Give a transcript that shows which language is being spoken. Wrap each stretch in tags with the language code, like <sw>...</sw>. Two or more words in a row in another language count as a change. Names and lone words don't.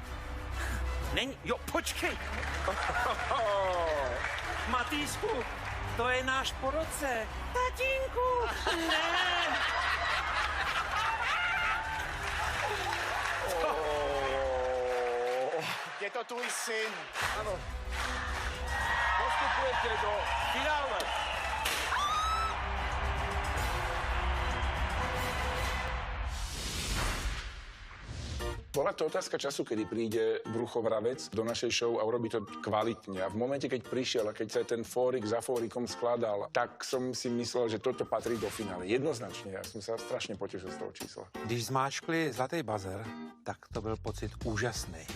<cs>Není? Jo, počkej. Matýsku, to je náš po roce. Tatínku. Ne. Je to tvůj syn.</cs> <sk>Áno. Postupujete do finále. Bola to otázka času, kedy príde bruchovravec do našej show a urobí to kvalitne. A v momente, keď prišiel a keď sa ten fórik za fórikom skladal, tak som si myslel, že toto patrí do finále. Jednoznačne, ja som sa strašne potešil z toho čísla.</sk> <cs>Když zmáčkli zlatý buzzer, tak to byl pocit úžasný.</cs>